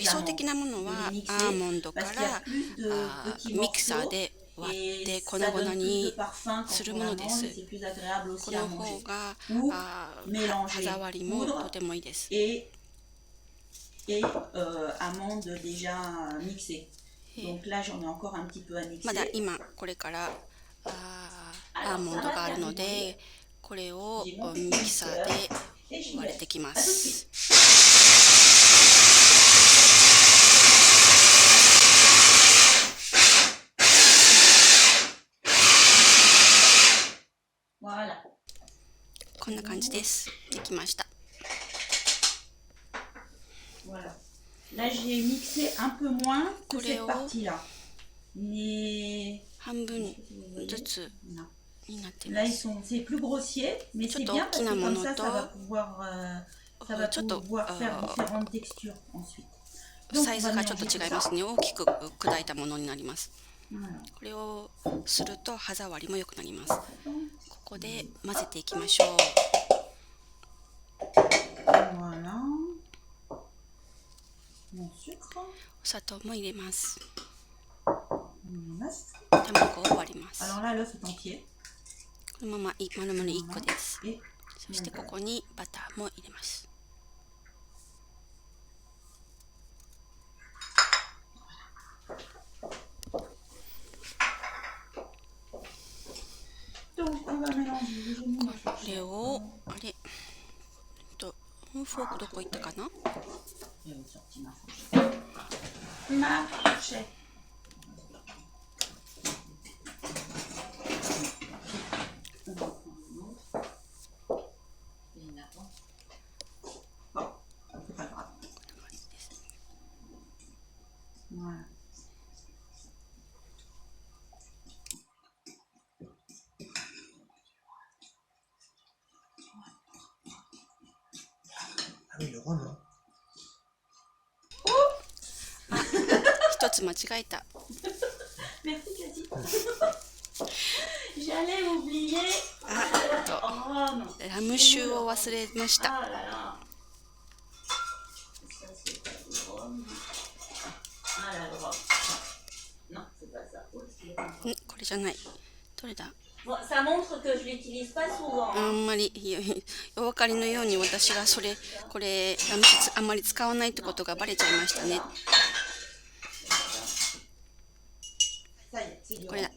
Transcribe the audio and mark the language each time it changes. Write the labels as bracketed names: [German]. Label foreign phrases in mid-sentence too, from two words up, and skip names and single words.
[Japanese] 理想 [French] amandes. [Japanese] 的なもの [French] De [Japanese] は [French] les [Japanese] ア [French] mixer [Japanese] ーモンドか [French] parce qu'il y a [Japanese] ら [French] plus de petits [Japanese] ミキサー [French] morceaux [Japanese] で割っ [French] et [Japanese] て粉 [French] ça [Japanese] 々 [French] donne plus de [Japanese] に [French] parfum [Japanese] す [French] quand [Japanese] る [French] on [Japanese] もので [French] l'amande [Japanese] す。 [French] et c'est plus agréable [Japanese] こ [French] aussi à [Japanese] の [French] manger. [Japanese] 方が [French] Ou [Japanese] 歯 [French] mélanger [Japanese] 触りもと [French] poudre [Japanese] てもいいです。 [French] et amandes déjà mixées. Donc là j'en ai encore un petit peu à [Japanese] まだ [French] mixer. [Japanese] 今これからアーモンドがあるのでこれをミキサーで [French] Et j'y [Japanese] 割れ [French] vais. [Japanese] てきま [French] À tout de [Japanese] す。 [French] suite. Voilà. [Japanese] こんな感じです。できました。 [French] Voilà. Là, j'ai mixé un peu moins que Coléo. cette partie-là. Mais [Japanese] 半分ずつ [French] non. [Japanese] になってい [French] Là, [Japanese] ま [French] ils [Japanese] す。 [French] sont, c'est plus grossier, mais c'est Choto bien parce que comme ça, kinamono ça va to, pouvoir, choto, faire différentes textures ensuite. Donc, [Japanese] サイ [French] on [Japanese] ズ [French] va [Japanese] がちょっと [French] mélanger [Japanese] 違い [French] tout [Japanese] ま [French] ça. [Japanese] すね。大きく砕いたものになります。 [French] Voilà. [Japanese] これをすると歯触りも良くなります。ここで混ぜていきましょう。 [French] Voilà. Mon sucre. [Japanese] お砂糖も入れます。 [French] Mon œuf. [Japanese] 卵を割ります。 [French] Alors là, l'œuf est entier. [Japanese] このまま丸々1個です。 [French] Et [Japanese] そしてここにバターも入れます。 [French] donc, on va mélanger. [Japanese] これをフォークどこ行ったかな？ [French] J'ai sorti ma fourchette. Ma fourchette. Bon, c'est pas grave. Voilà. Ah oui, le rhum, hein. [Japanese] 一つ間違えた。 [French] Merci Cathy. J'allais oublier. [Japanese] あ、 [French] Oh non. [Japanese] ラム酒を忘れました。 [French] Ah là là. Ça c'est pas du rhum. Ah là, le rhum. Non, c'est pas ça. Oh, c'est pas ça. [Japanese] これじゃない。どれだ？ [French] Bon, ça montre que je l'utilise pas souvent. [Japanese] あんまりお分かりのように私がこれラム酒あんまり使わないってことがバレちゃいましたね。 [French] Ça y est, c'est du [Japanese] これだ。